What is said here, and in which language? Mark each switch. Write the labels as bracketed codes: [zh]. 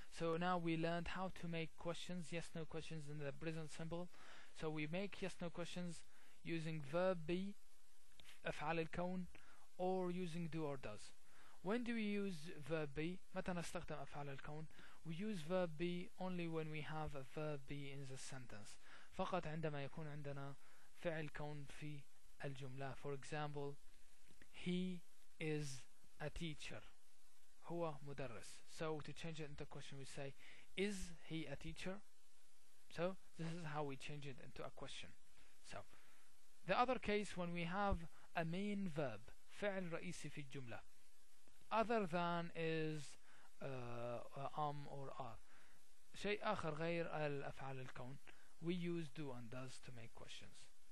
[en] So now we learned how to make questions, yes no questions in the present simple. So we make yes no questions using verb be, أفعال الكون, or using do or does. When do we use verb be? [ar] متى نستخدم أفعال الكون? [en] We use verb be only when we have a verb be in the sentence. [ar] فقط عندما يكون عندنا فعل كون في الجملة. [en] For example, he is a teacher. [ar] هو مدرس. [en] So to change it into a question we say, is he a teacher? So this is how we change it into a question. So the other case, when we have a main verb, [ar] فعل رئيسي في الجملة, [en] other than is or are, [ar] شيء آخر غير الأفعال الكون, [en] we use do and does to make questions.